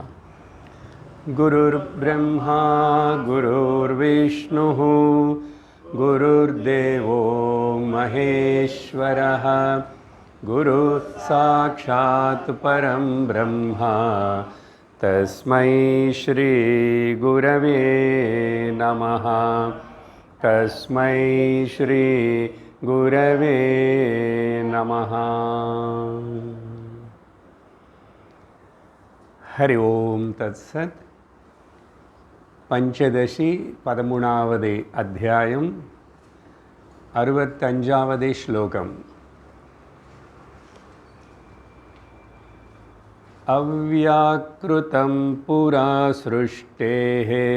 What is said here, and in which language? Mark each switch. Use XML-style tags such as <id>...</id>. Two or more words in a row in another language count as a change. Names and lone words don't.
<sa>गुरुर् ब्रह्मा, गुरुर् विष्णुः, गुरुर् देवो महेश्वरः, गुरुः साक्षात् परं ब्रह्म, तस्मै श्री गुरवे नमः, तस्मै श्री गुरवे नमः. हरि ॐ तत् सत्.</sa> <ta>பஞ்சதசி 13வது அத்தியாயம் 65வது ஸ்லோகம்.</ta> <sa>अव्याकृतं पुरा सृष्टेः</sa>